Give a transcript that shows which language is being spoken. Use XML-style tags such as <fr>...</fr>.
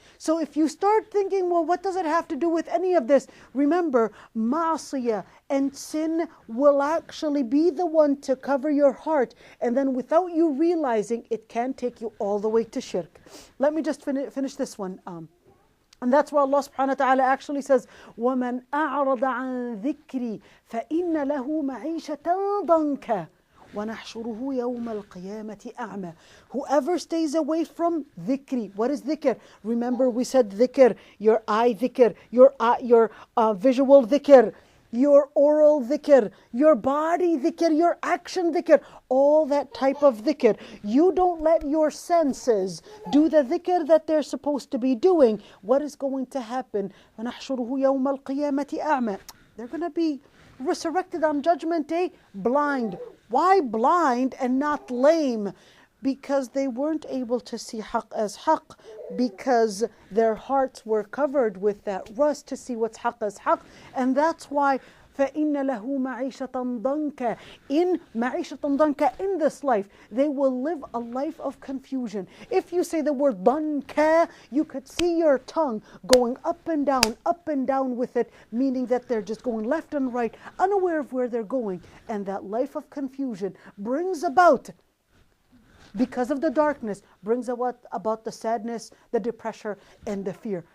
<en>So if you start thinking, well, what does it have to do with any of this? Remember, ma'asiyah and sin will actually be the one to cover your heart, and then without you realizing, it can take you all the way to shirk. Let me just finish this one. And that's why Allah subhanahu wa ta'ala actually says,</en> <ar>وَمَنْ أَعْرَضَ عَنْ ذِكْرِي فَإِنَّ لَهُ مَعِيشَةً ضَنْكًا وَنَحْشُرُهُ يَوْمَ الْقِيَامَةِ أَعْمَى.</ar> <en>Whoever stays away from dhikri. What is dhikr? Remember we said dhikr, your eye dhikr, your visual dhikr, your oral dhikr, your body dhikr, your action dhikr, all that type of dhikr. You don't let your senses do the dhikr that they're supposed to be doing. What is going to happen?</en> <ar>وَنَحْشُرُهُ يَوْمَ الْقِيَامَةِ أَعْمَى.</ar> <en>They're going to be resurrected on Judgment Day blind. Why blind and not lame? Because they weren't able to see haqq as haqq, because their hearts were covered with that rust to see what's haqq as haqq. And that's why</en> <ar>فَإِنَّ لَهُ مَعِيشَةً ضَنْكَ.</ar> <en>In</en> <ar>مَعِيشَةً ضَنْكَ,</ar> <en>in this life, they will live a life of confusion. If you say the word ضَنْكَ, you could see your tongue going up and down with it, meaning that they're just going left and right, unaware of where they're going. And that life of confusion brings about, because of the darkness, brings about the sadness, the depression, and the fear.</en>